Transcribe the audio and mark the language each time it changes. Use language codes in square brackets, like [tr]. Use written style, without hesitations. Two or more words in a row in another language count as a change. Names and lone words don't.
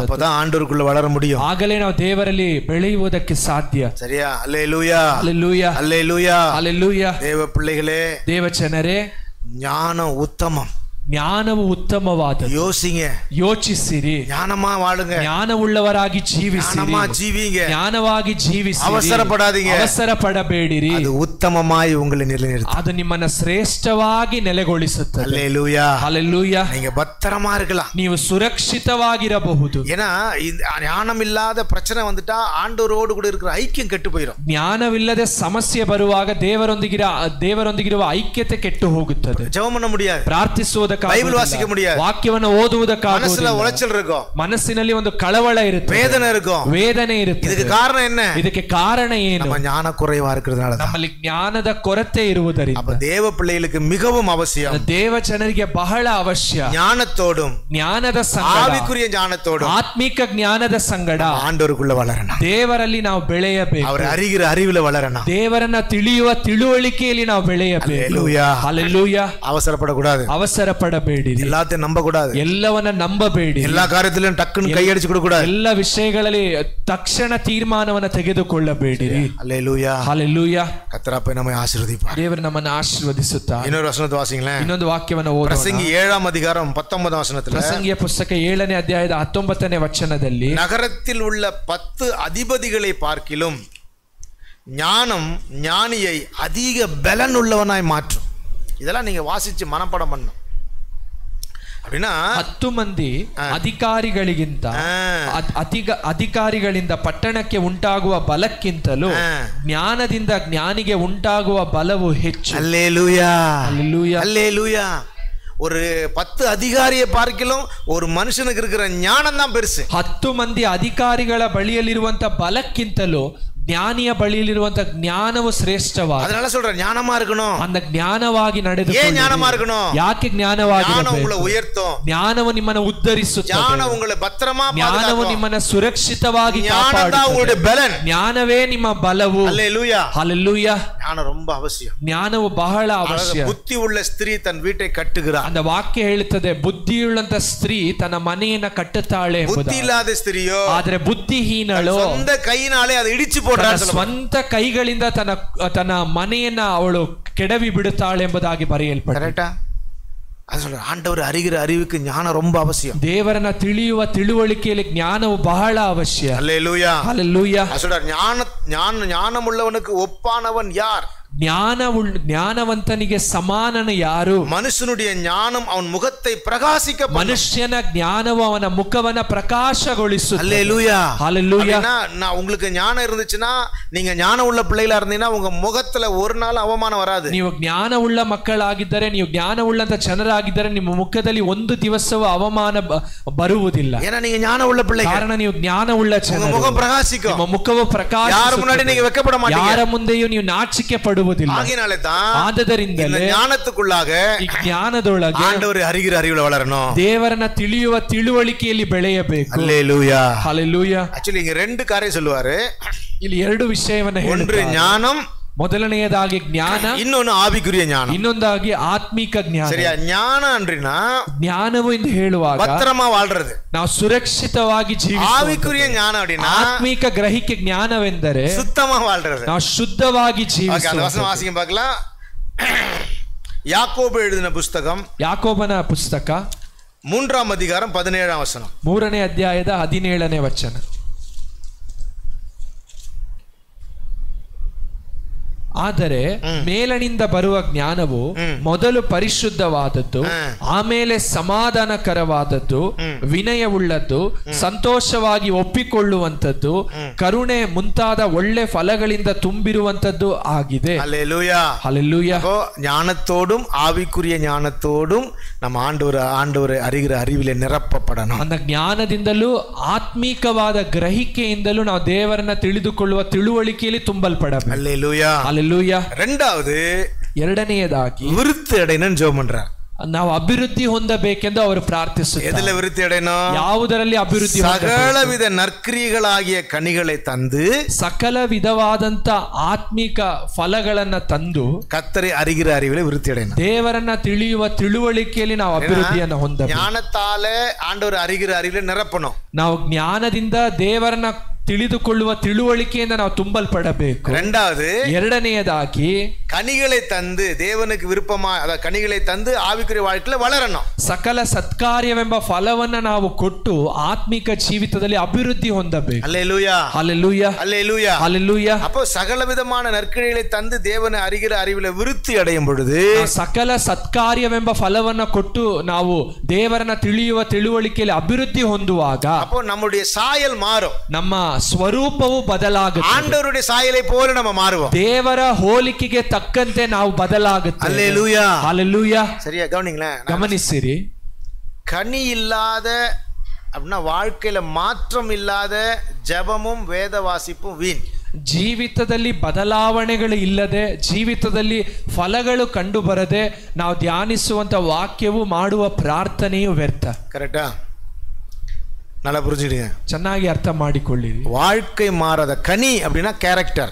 [ta] அப்பதான் ஆண்டவருக்குள்ள வளர முடியும். [kn] ಆಗಲೇ ನಾವು ದೇವರಲ್ಲಿ ಬೆಳೆಯುವುದಕ್ಕೆ ಸಾಧ್ಯ. [ta] சரியா? அல்லேலூயா அல்லேலூயா அல்லேலூயா அல்லேலூயா. தேவ பிள்ளைகளே, [kn] ದೇವ ಜನರೇ, [ta] ஞானம் உத்தமம், [kn] ಜ್ಞಾನವು ಉತ್ತಮವಾದ. [ta] யோசிங்க, [kn] ಯೋಚಿಸಿರಿ, [ta] ஞானமா வாழுங்க, [kn] ಜ್ಞಾನವುಳ್ಳವರಾಗಿ ಜೀವಿಸಿರಿ, [ta] ஞானமா ஜீவிங்க, [kn] ಜ್ಞಾನವಾಗಿ ಜೀವಿಸಿರಿ, [ta] அவசரப்படாதீங்க, [kn] ಅವಸರ ಪಡಬೇಡಿರಿ. [ta] அது உத்தமமாய் உங்களை நிலைநிறுத்தும், [kn] ಅದು ನಿಮ್ಮನ್ನ ಶ್ರೇಷ್ಠವಾಗಿ ನೆಲೆಗೊಳಿಸುತ್ತದೆ. [ta] அல்லேலூயா அல்லேலூயா. நீங்க பத்திரமா இருக்கலாம், [kn] ನೀವು ಸುರಕ್ಷಿತವಾಗಿರಬಹುದು. [ta] ஏன்னா ஞானம் இல்லாத பிரச்சனை வந்துட்டா ஆண்டவரோடு கூட இருக்கிற ஐக்கியம் கெட்டு போயிடும். [kn] ಜ್ಞಾನವಿಲ್ಲದೆ ಸಮಸ್ಯೆ ಬರುವಾಗ ದೇವರೊಂದಿಗಿರುವ ಐಕ್ಯತೆ ಕೆಟ್ಟು ಹೋಗುತ್ತದೆ. [ta] ஜெபம் பண்ண முடியாது, [kn] ಪ್ರಾರ್ಥಿಸುವುದಕ್ಕೆ [ta] பைபிள் வாசிக்க முடியாது, [kn] ವಾಕ್ಯವನ್ನು ಓದುವುದಕ್ಕಾಗುವುದಿಲ್ಲ, [ta] உளைச்சல் இருக்கும், [kn] ಮನಸ್ಸಿನಲ್ಲಿ ಒಂದು ಕಳವಳ ಇರುತ್ತೆ, [ta] வேதனை இருக்கும். இதுக்கு காரணம் என்ன? [kn] ಇದಕ್ಕೆ ಕಾರಣ ಏನು? [ta] நம்ம ஞான குறைவா இருக்கிறதுனால. [kn] ನಮ್ಮಲ್ಲಿ ಜ್ಞಾನದ ಕೊರತೆ ಇರುವುದರಿಂದ. [ta] அப்ப தேவ பிள்ளைகளுக்கு மிகவும் அவசியம், [kn] ದೇವ ಜನರಿಗೆ ಬಹಳ ಅವಶ್ಯ, [ta] ஞானத்தோடும் [kn] ಜ್ಞಾನದ ಸಂಗಡ, [ta] ஆவிக்குரிய ஞானத்தோடும் [kn] ಆತ್ಮಿಕ ಜ್ಞಾನದ ಸಂಗಡ [ta] ஆண்டவருக்குள்ள வளரணும். [kn] ದೇವರಲ್ಲಿ ನಾವು ಬೆಳೆಯಬೇಕು, [ta] அவர் அறிகிற அறிவில வளரணும், [kn] ದೇವರನ್ನ ತಿಳಿಯುವ ತಿಳುವಳಿಕೆಯಲ್ಲಿ ನಾವು ಬೆಳೆಯಬೇಕು. ಹಲ್ಲೆಲೂಯಾ. [ta] அவசரப்படக்கூடாது, [kn] ಅವಸರ ಪಡಬೇಡಿರಿ, [ta] எல்லாத்தையும் நம்ப கூடாது, [kn] ಎಲ್ಲವನ್ನ ನಂಬಬೇಡಿ, [ta] எல்லா காரியத்திலும் டக்குன்னு கையடிச்சு கொடுக்க கூடாது, [kn] ಎಲ್ಲ ವಿಷಯಗಳಲ್ಲಿ ತಕ್ಷಣ ತೀರ್ಮಾನವನ್ನು ತೆಗೆದುಕೊಳ್ಳಬೇಡಿರಿ. [ta] ஹல்லேலூயா, [kn] ಹಲ್ಲೆಲೂಯಾ. [ta] கர்த்தர் நம்மை ஆசீர்வதிப்பார். [kn] ದೇವರು ನಮ್ಮನ್ನು ಆಶೀರ್ವದಿಸುತ್ತಾನೆ. [ta] இன்னொரு வசனத்தை வாசிங்களேன். [kn] ಇನ್ನೊಂದು ವಾಕ್ಯವನ್ನು ಓದೋಣ. [ta] பிரசங்கி 7ஆம் அதிகாரம் 19ஆம் வசனத்துல, [kn] ಪ್ರಸಂಗಿಯ ಪುಸ್ತಕ 7ನೇ ಅಧ್ಯಾಯದ 19ನೇ ವಚನದಲ್ಲಿ, [ta] நகரத்தில் உள்ள 10 அதிபதிகளை பார்க்கிலும் ஞானம் ஞானியை அதிக பலன் உள்ளவனாய் மாற்றும். இதெல்லாம் நீங்க வாசிச்சு மனப்பாடம் பண்ணணும். அப்படின்னா [kn] 10 ಮಂದಿ ಅಧಿಕಾರಿಗಳಿಗಿಂತ ಅಧಿಕಾರಿಗಳಿಂದ ಪಟ್ಟಣಕ್ಕೆ ಉಂಟಾಗುವ ಬಲಕ್ಕಿಂತಲೂ ಜ್ಞಾನದಿಂದ ಜ್ಞಾನಿಗೆ ಉಂಟಾಗುವ ಬಲವು ಹೆಚ್ಚು. [ta] அல்லேலூயா, அல்லேலூயா, அல்லேலூயா. ஒரு 10 அதிகாரியை பார்க்கலாம் ஒரு மனுஷனுக்கு இருக்கிற ஞானம் தான் பெருசு. [kn] 10 ಮಂದಿ ಅಧಿಕಾರಿಗಳ ಬಳಿಯಲ್ಲಿರುವಂತ ಬಲಕ್ಕಿಂತಲೂ ಜ್ಞಾನಿಯ ಬಳಿಯಲ್ಲಿರುವಂತ ಜ್ಞಾನವು ಶ್ರೇಷ್ಠವಾದ. [ta] அதனால சொல்ற ஞானமா இருக்கணும், [kn] அந்த ಜ್ಞಾನವಾಗಿ ನಡೆದುಕೊಳ್ಳಿ. [ta] ஏன் ஞானமா இருக்கணும்? [kn] ಯಾಕೆ ಜ್ಞಾನವಾಗಿ? [ta] ஞானம் உங்களை உயர்த்தும், [kn] ಜ್ಞಾನವು ನಿಮ್ಮನ್ನು ಉದ್ಧರಿಸುತ್ತದೆ, [ta] ஞானம் உங்களை பத்திரமா [kn] ಜ್ಞಾನವು ನಿಮ್ಮನ್ನು ಸುರಕ್ಷಿತವಾಗಿ [ta] காப்பாடுது, உங்களுடைய பலன். [kn] ಜ್ಞಾನವೇ ನಿಮ್ಮ ಬಲವು. [ta] அல்லேலூயா, ஹல்லேலூயா. ஞானம் ரொம்ப அவசியம். [kn] ಜ್ಞಾನವು ಬಹಳ ಅವಶ್ಯ. [ta] புத்தி உள்ள ஸ்திரீ தன் வீட்டை கட்டுகிறார். [kn] அந்த ವಾಕ್ಯ ಹೇಳುತ್ತದೆ, ಬುದ್ಧಿಯುಳ್ಳಂತ ಸ್ತ್ರೀ ತನ್ನ ಮನೆಯನ್ನ ಕಟ್ಟುತ್ತಾಳೆ ಎಂಬುದಾಗಿ. [ta] புத்தி இல்லாத ஸ்திரியோ [kn] ಆದರೆ ಬುದ್ಧಿಹೀನಳು [ta] சொந்த கையினாலே அதை இடிச்சு போடுறாள். [kn] ಸ್ವಂತ ಕೈಗಳಿಂದ ತನ್ನ ಮನೆಯನ್ನ ಅವಳು ಕೆಡವಿ ಬಿಡುತ್ತಾಳೆ ಎಂಬುದಾಗಿ ಬರೆಯಲ್ಪಟ್ಟಿದೆ. [ta] அது சொல்ற ஆண்டவர் அறிகிற அறிவுக்கு ஞானம் ரொம்ப அவசியம். [kn] ದೇವರನ್ನ ತಿಳಿಯುವ ತಿಳುವಳಿಕೆಯಲ್ಲಿ ಜ್ಞಾನವು ಬಹಳ ಅವಶ್ಯ. [ta] அல்லேலூயா, ஹல்லேலூயா. அது சொல்ற ஞானம் உள்ளவனுக்கு ஒப்பானவன் யார்? [kn] ಜ್ಞಾನವಂತನಿಗೆ ಸಮಾನನ ಯಾರು? [ta] ಮನುಷ್ಯனுடைய ஞானம் அவன் முகத்தை பிரகாசிக்க, [kn] ಮನುಷ್ಯನ ಜ್ಞಾನವು ಅವನ ಮುಖವನ್ನ ಪ್ರಕಾಶಗೊಳಿಸುತ್ತದೆ. [ta] அல்லேலூயா, ஹல்லேலூயா. நான் உங்களுக்கு ஞானம் இருந்துச்சுன்னா, நீங்க ஞானம் உள்ள பிள்ளைகளா இருந்தீங்கன்னா உங்க முகத்துல ஒரு நாள் அவமானம் வராது. [kn] ನೀವು ಜ್ಞಾನವುಳ್ಳ ಮಕ್ಕಳಾಗಿದ್ದರೆ, ನೀವು ಜ್ಞಾನವುಳ್ಳಂತ ಜನರಾಗಿದ್ದರೆ ನಿಮ್ಮ ಮುಖದಲ್ಲಿ ಒಂದು ದಿವಸವೂ ಅವಮಾನ ಬರುವುದಿಲ್ಲ. [ta] ஏன்னா நீங்க ஞானம் உள்ள பிள்ளைகள், [kn] ಕಾರಣ ನೀವು ಜ್ಞಾನವುಳ್ಳ ಜನರು. [ta] முகம் பிரகாசிக்கும், [kn] ನಿಮ್ಮ ಮುಖವು ಪ್ರಕಾಶಿಸುತ್ತದೆ, [ta] யார் முன்னாடி நீங்க வெட்கப்பட மாட்டீங்க, [kn] ಯಾರ ಮುಂದೆಯೂ ನೀವು ನಾಚಿಕೆ ಪಡುವುದಿಲ್ಲ. [ta] ஆகையினாலே தான் [kn] ಆದದರಿಂದಲೇ [ta] ஞானத்துக்குள்ளாக [kn] ಈ ಜ್ಞಾನದೊಳಗೆ [ta] ஆண்டவர் அறிகிற அறிவுல வளரணும், [kn] ದೇವರನ್ನ ತಿಳಿಯುವ ತಿಳುವಳಿಕೆಯಲ್ಲಿ ಬೆಳೆಯಬೇಕು. [ta] அல்லேலூயா, ஹல்லேலூயா. ஆக்சுவலி இங்க ரெண்டு காரியம் சொல்லுவாரு. [kn] ಇಲ್ಲಿ ಎರಡು ವಿಷಯವನ್ನ [ta] ஒன்று [kn] ಹೇಳುತ್ತಾರೆ. [ta] ஞானம், [kn] ಮೊದಲನೆಯದಾಗಿ ಜ್ಞಾನ, ಇನ್ನೊಂದು ಆವಿಕುರಿಯ ಜ್ಞಾನ, ಇನ್ನೊಂದಾಗಿ ಆತ್ಮಿಕ ಜ್ಞಾನ. [ta] சரியா? ஞானம் ಅಂದ್ರಿனா [kn] ಜ್ಞಾನವು ಎಂದು ಹೇಳುವಾಗ [ta] பத்திரமா வாழ்றது, [kn] ನಾವು ಸುರಕ್ಷಿತವಾಗಿ ಜೀವಿಸುವುದು. [ta] ஆவிக்குரிய ஞானம் அப்படினா [kn] ಆತ್ಮಿಕ ಗ್ರಹಿಕೆ ಜ್ಞಾನವೆಂದರೆ [ta] சுத்தமா வாழ்றது, [kn] ನಾವು ಶುದ್ಧವಾಗಿ [ta] அந்த [kn] ಜೀವಿಸುವುದು. [ta] வசனம் வாசிங்க பார்க்கலாம். யாக்கோபு எழுதின புத்தகம் [kn] ಯಾಕೋಬನ ಪುಸ್ತಕ [ta] 3ஆம் அதிகாரம் 17ஆம் வசனம். [kn] 3ನೇ ಅಧ್ಯಾಯದ 17ನೇ ವಚನ. ಆದರೆ ಮೇಲನಿಂದ ಬರುವ ಜ್ಞಾನವು ಮೊದಲು ಪರಿಶುದ್ಧವಾದದ್ದು, ಆಮೇಲೆ ಸಮಾಧಾನಕರವಾದದ್ದು, ವಿನಯವುಳ್ಳದ್ದು, ಸಂತೋಷವಾಗಿ ಒಪ್ಪಿಕೊಳ್ಳುವಂಥದ್ದು, ಕರುಣೆ ಮುಂತಾದ ಒಳ್ಳೆ ಫಲಗಳಿಂದ ತುಂಬಿರುವಂಥದ್ದು ಆಗಿದೆ. [ta] அல்லேலூயா, ஹல்லேலூயா. ஞானத்தோடும் ஆவிக்குரிய ஞானத்தோடும் நம்ம ஆண்டவர் அறிகிற அறிவிலே நிரப்பப்படணும். [kn] அந்த ಜ್ಞಾನದಿಂದಲೂ ಆತ್ಮಿಕವಾದ ಗ್ರಹಿಕೆಯಿಂದಲೂ ನಾವು ದೇವರನ್ನ ತಿಳಿದುಕೊಳ್ಳುವ ತಿಳುವಳಿಕೆಯಲ್ಲಿ ತುಂಬಲ್ಪಡಬೇಕು. [ta] அல்லேலூயா, ஹல்லேலூயா. ரெண்டாவது [kn] ಎರಡನೆಯದಾಗಿ [ta] விருத்தி அடையணும்னு ஜெபம் பண்றார். [kn] ನಾವು ಅಭಿವೃದ್ಧಿ ಹೊಂದಬೇಕೆಂದು ಅವರು ಪ್ರಾರ್ಥಿಸುತ್ತಾರೆ. [ta] எதுல விருத்தி அடையணும்? [kn] ಯಾವುದರಲ್ಲಿ ಅಭಿವೃದ್ಧಿ? [ta] சகலவித நற்கிரியைகளாகிய கனிகளை தந்து, [kn] ಸಕಲ ವಿಧವಾದಂತ ಆತ್ಮಿಕ ಫಲಗಳನ್ನ ತಂದು [ta] கர்த்தரை அறிகிற அறிவிலே விருத்தி அடையணும். [kn] ದೇವರನ್ನ ತಿಳಿಯುವ ತಿಳುವಳಿಕೆಯಲ್ಲಿ ನಾವು ಅಭಿವೃದ್ಧಿಯನ್ನು ಹೊಂದಬೇಕು. [ta] ஞானத்தால ஆண்டவர் அறிகிற அறிவிலே நிரப்பணும். [kn] ನಾವು ಜ್ಞಾನದಿಂದ ದೇವರನ್ನ ತಿಳಿದುಕೊಳ್ಳುವ ತಿಳುವಳಿಕೆಯಿಂದ ನಾವು ತುಂಬಲ್ಪಡಬೇಕು. [ta] ரெண்டாவது, [kn] ಎರಡನೆಯದಾಗಿ [ta] கனிகளை தந்து தேவனுக்கு விருப்பமா கனிகளை தந்து ஆவிக்குரிய வாழ்க்கையில வளரணும். [kn] ಸಕಲ ಸತ್ಕಾರ್ಯವೆಂಬ ಫಲವನ್ನ ನಾವು ಕೊಟ್ಟು ಆತ್ಮಿಕ ಜೀವಿತದಲ್ಲಿ ಅಭಿವೃದ್ಧಿ ಹೊಂದಬೇಕು. [ta] அல்லேலூயா, ஹல்லேலூயா, அல்லேலூயா, ஹல்லேலூயா. அப்போ சகல விதமான நற்கிரிகளை தந்து தேவனை அறிகிற அறிவில விருத்தி அடையும் பொழுது, [kn] ಸಕಲ ಸತ್ಕಾರ್ಯವೆಂಬ ಫಲವನ್ನ ಕೊಟ್ಟು ನಾವು ದೇವರನ್ನ ತಿಳಿಯುವ ತಿಳುವಳಿಕೆಯಲ್ಲಿ ಅಭಿವೃದ್ಧಿ ಹೊಂದುವಾಗ [ta] அப்போ நம்முடைய சாயல் மாறும், [kn] ನಮ್ಮ ಸ್ವರೂಪವು ಬದಲಾಗುತ್ತೆ. [ta] ஆண்டவருடைய சாயலை போல நம்ம மாறுவோம். [kn] ದೇವರ ಹೋಲಿಕೆಗೆ ತಕ್ಕ ತಕ್ಕಂತೆ ನಾವು ಬದಲಾಗುತ್ತೇವೆ. [ta] அல்லேலூயா. ஹalleluya. சரியா கவனிங்களேன். [kn] ಗಮನಿಸಿರಿ, [ta] கனி இல்லாத அப்படின்னா வாழ்க்கையில மாற்றம் இல்லாத ஜெபமும் வேத வாசிப்பும் வீண். [kn] ಜೀವಿತದಲ್ಲಿ ಬದಲಾವಣೆಗಳು ಇಲ್ಲದೆ, ಜೀವಿತದಲ್ಲಿ ಫಲಗಳು ಕಂಡು ಬರದೆ ನಾವು ಧ್ಯಾನಿಸುವಂತ ವಾಕ್ಯವು ಮಾಡುವ ಪ್ರಾರ್ಥನೆಯು ವ್ಯರ್ಥ. [ta] கரெக்டா? நல்லா புரிஞ்சுடுங்க, [kn] ಚೆನ್ನಾಗಿ ಅರ್ಥ ಮಾಡಿಕೊಳ್ಳಿರಿ. [ta] வாழ்க்கை மாறாத கனி அப்படின்னா கேரக்டர்.